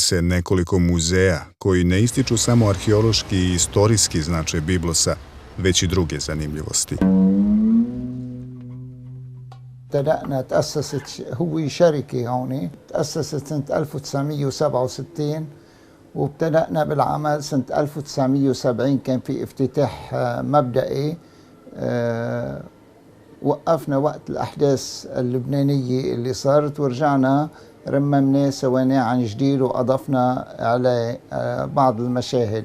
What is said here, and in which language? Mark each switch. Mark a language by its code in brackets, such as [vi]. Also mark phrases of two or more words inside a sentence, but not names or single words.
[bs] se nekoliko muzeja koji ne ističu samo arheološki i istorijski značaj Biblosa, već i druge zanimljivosti. [ar] تأسست هو شركة هون تأسست سنة 1967 وابتدأنا بالعمل سنة 1970 كان في افتتاح مبدئي وقفنا وقت الأحداث اللبنانية اللي صارت ورجعنا رممناه سويناه عن جديد وأضفنا عليه بعض المشاهد.